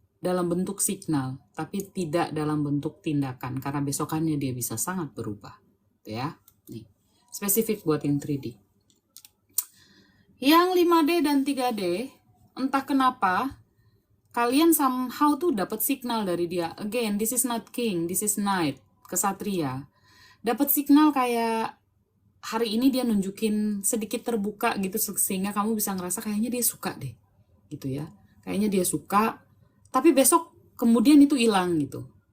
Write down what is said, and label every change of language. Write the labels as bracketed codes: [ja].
[id] Dalam bentuk signal, tapi tidak dalam bentuk tindakan. Karena besokannya dia bisa sangat berubah. Gitu ya. Nih, spesifik buat yang 3D. Yang 5D dan 3D, entah kenapa, kalian somehow tuh dapat signal dari dia. [en] Again, this is not king, this is knight, kesatria. [id] Dapat signal kayak hari ini dia nunjukin sedikit terbuka gitu sehingga kamu bisa ngerasa kayaknya dia suka deh gitu ya, kayaknya dia suka, tapi besok kemudian itu hilang gitu.